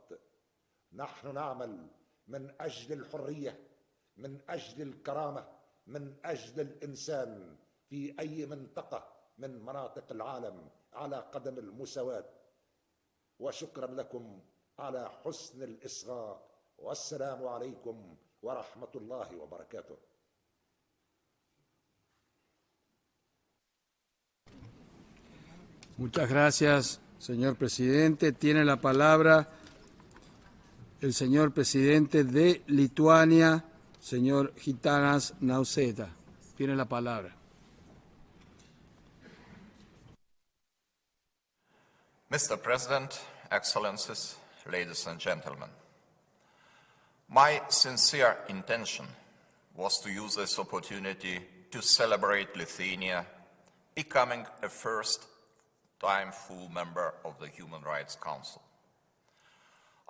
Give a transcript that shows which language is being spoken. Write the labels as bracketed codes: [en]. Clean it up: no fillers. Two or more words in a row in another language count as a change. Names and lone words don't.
[ar] نحن نعمل من أجل الحرية، من أجل الكرامة، من أجل الإنسان في أي منطقة من مناطق العالم على قدم المساواة. وشكرا لكم على حسن الإصغاء، والسلام عليكم ورحمة الله وبركاته. [es] Muchas gracias, señor presidente. Tiene la palabra el señor presidente de Lituania, señor Gitanas Nausėda. Tiene la palabra. [en] Mr. President, Excellencies, ladies and gentlemen, my sincere intention was to use this opportunity to celebrate Lithuania becoming a first-time full member of the Human Rights Council.